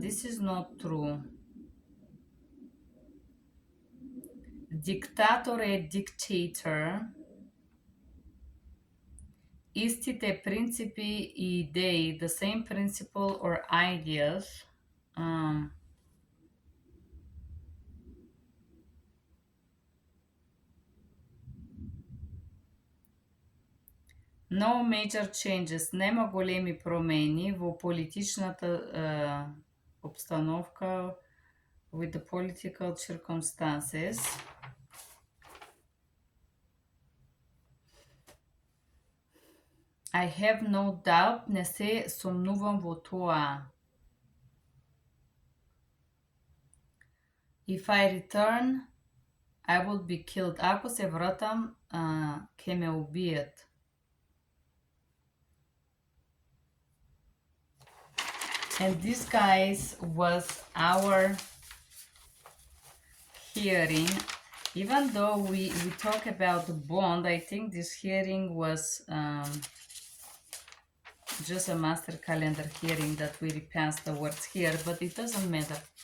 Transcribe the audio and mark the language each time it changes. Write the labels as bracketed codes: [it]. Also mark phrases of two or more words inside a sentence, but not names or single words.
[en] This is not true. [mk] Диктатор е dictator. Истите принципи и идеи. [en] The same principle or ideas. No major changes. [mk] Нема големи промени во политичната обстановка. [en] With the political circumstances. I have no doubt. [mk] Не се сомнувам во тоа. [en] If I return, I will be killed. [mk] Ако се вратам, ќе ме убијат. [en] And this, guys, was our hearing, even though we talk about the bond, I think this hearing was just a master calendar hearing that we repassed the words here, but it doesn't matter.